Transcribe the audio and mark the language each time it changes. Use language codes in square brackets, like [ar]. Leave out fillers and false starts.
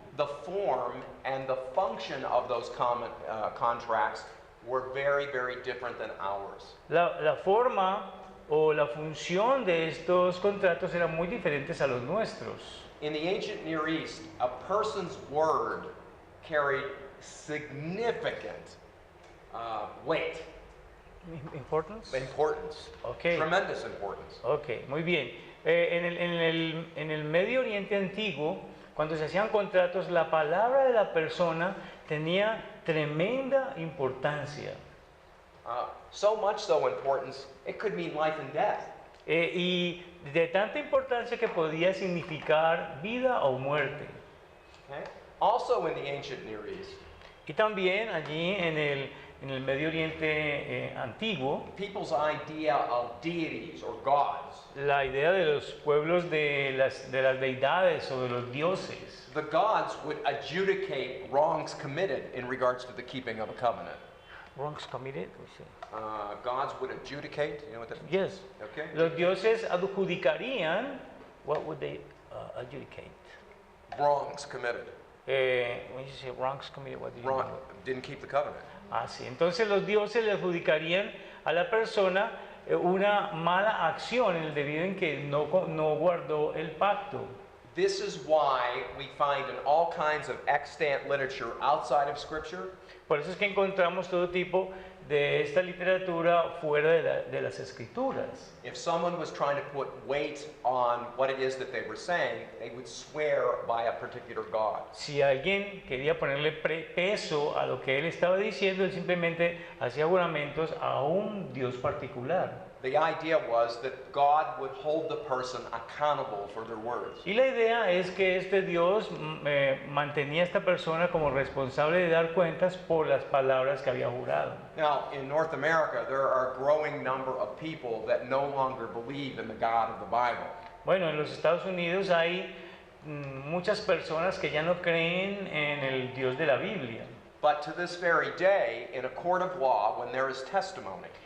[en] the form and the function of those contracts were very, very different than ours. [es] la forma o la función de estos contratos eran muy diferentes a los nuestros. [en] In the ancient Near East, a person's word carried significant weight, Importance? importance, Okay. tremendous importance. [es] Ok, muy bien. En el Medio Oriente antiguo, cuando se hacían contratos, la palabra de la persona tenía tremenda importancia. [en] So much so importance, it could mean life and death. [es] Y de tanta importancia que podía significar vida o muerte. [en] Okay? Also in the ancient Near East, [es] Y también allí en el Medio Oriente antiguo, [en] people's idea of deities or gods, [es] la idea de los pueblos de las deidades o de los dioses. [en] the gods would adjudicate wrongs committed in regards to the keeping of a covenant. Wrongs committed? Gods would adjudicate, you know what that means? Yes. Okay. [es] Los dioses adjudicarían, [en] what would they adjudicate? Wrongs committed. When you say wrongs committed, what do you Wrong, mean? didn't keep the covenant. [es] Ah, sí. Entonces los dioses le adjudicarían a la persona una mala acción en el debido en que no guardó el pacto. [en] This is why we find in all kinds of extant literature outside of Scripture [es] Por eso es que encontramos todo tipo de esta literatura fuera de las escrituras. [en] If someone was trying to put weight on what it is that they were saying, they would swear by a particular God. [es] Si alguien quería ponerle peso a lo que él estaba diciendo, él simplemente hacía juramentos a un Dios particular. [en] The idea was that God would hold the person accountable for their words. [es] Y la idea es que este Dios mantenía a esta persona como responsable de dar cuentas por las palabras que había jurado. [en] Now, in North America, there are a growing number of people that no longer believe in the God of the Bible. [es] Bueno, en los Estados Unidos hay muchas personas que ya no creen en el Dios de la Biblia. [en] But to this very day, in a court of law, when there is testimony,